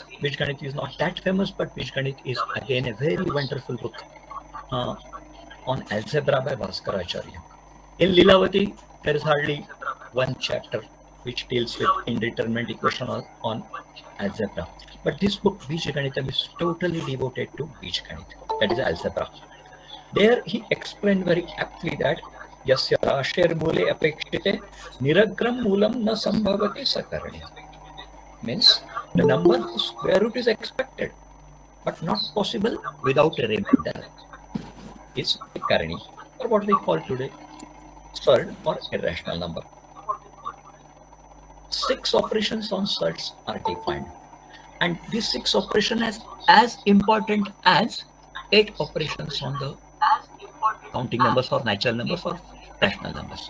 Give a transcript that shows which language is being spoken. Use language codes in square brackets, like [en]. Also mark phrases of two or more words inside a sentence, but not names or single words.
[en] Bijganit is not that famous, but Bijganit is again a very wonderful book on algebra by Bhaskaracharya. In Lilavati, there is hardly one chapter which deals with indeterminate equation on algebra. But this book, Bijganitam, is totally devoted to Bijganit, that is algebra. There he explained very aptly that [sa] यस्य राशिः मूले अपेक्षिते निरग्रं मूलं न सम्भवति सकरणी. [en] Means the number whose square root is expected, but not possible without a remainder, is a Karni, or what we call today third or irrational number. 6 operations on surds are defined, and this 6 operation is as important as 8 operations on the counting numbers or natural numbers or rational numbers.